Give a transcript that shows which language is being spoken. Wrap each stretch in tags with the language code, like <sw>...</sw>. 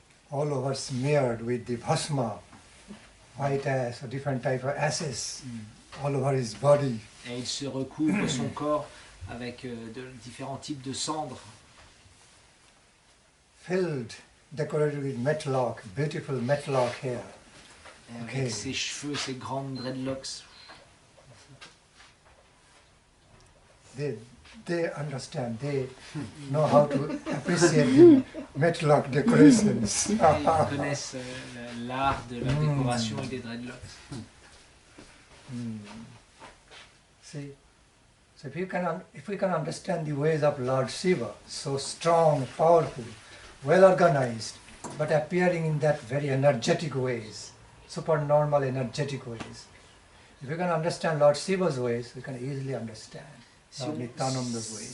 <en>All over smeared with the bhasma, white ash, or different type of ashes, all over his body.</en> <fr>Et il se recouvre son corps avec différents types de cendres.</fr> <en>Filled, decorated with matlock, beautiful matlock hair.</en> <fr>Et avec ses cheveux, ses grandes dreadlocks.</fr> <en>They understand, they know how to appreciate the matlock decorations.</en> <fr>Ils connaissent l'art de la décoration et des dreadlocks.</fr> <en>See, so if we can understand the ways of Lord Shiva, so strong, powerful, well organized, but appearing in that very energetic ways, supernormal energetic ways. If we can understand Lord Shiva's ways, we can easily understand Lord Nityananda's ways.</en>